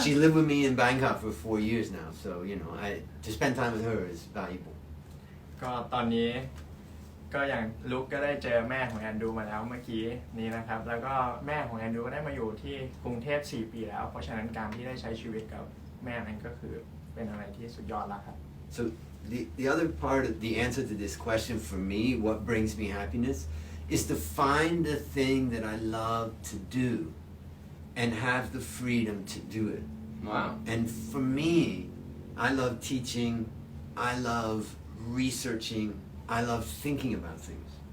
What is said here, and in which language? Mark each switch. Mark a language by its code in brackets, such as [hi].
[en] She lived with me in Bangkok for 4 years now, so to spend time with her is valuable. [th] ก็ตอนนี้ก็อย่างลุกก็ได้เจอแม่ของแอนดรูมาแล้วเมื่อกี้นี้นะครับ แล้วก็แม่ของแอนดรูก็ได้มาอยู่ที่กรุงเทพ4 ปีแล้ว เพราะฉะนั้นการที่ได้ใช้ชีวิตกับแม่นั้นก็คือเป็นอะไรที่สุดยอดแล้วครับ [en] So the other part of the answer to this question for me, what brings me happiness, is to find the thing that I love to do and have the freedom to do it. Wow And for me, I love teaching, I love researching, I love thinking about things.